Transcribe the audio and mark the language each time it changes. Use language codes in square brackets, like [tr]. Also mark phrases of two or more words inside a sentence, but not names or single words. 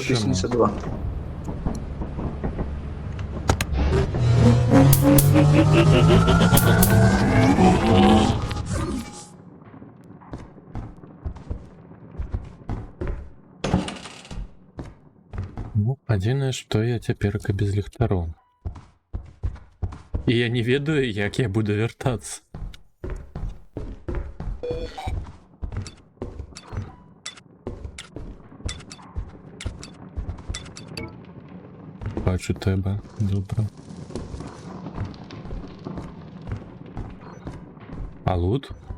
[be] 1982. Ну, адзінае, што я цяперка без ліхтароў. І я не ведаю, як я буду вяртацца. [uk] Бачу тебе, добре. А лут?